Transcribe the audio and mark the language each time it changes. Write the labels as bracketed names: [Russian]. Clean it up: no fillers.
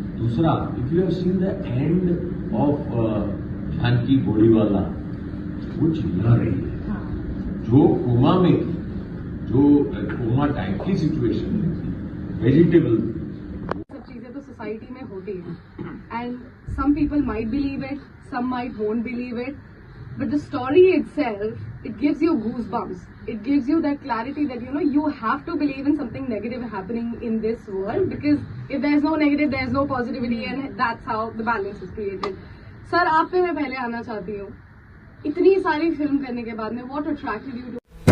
[Hindi] दूसरा, [English] if you have seen the end of [Hindi] Janaki Bodiwala, वो चिल्ला रही है, जो कोमा में थी, जो कोमा टाइप की सिचुएशन में थी, वेजिटेबल. सब चीजें तो सोसाइटी में होती हैं [English] And some people might believe it, some might won't believe it, but the story itself, it gives you goosebumps. It gives you that clarity that you have to believe in something negative happening in this world, because if there's no negative, there's no positivity, and that's how the balance is created. [Hindi] Sir, आप पे मैं पहले आना चाहती हूँ. इतनी सारी film करने के बाद में [English] what attracted you to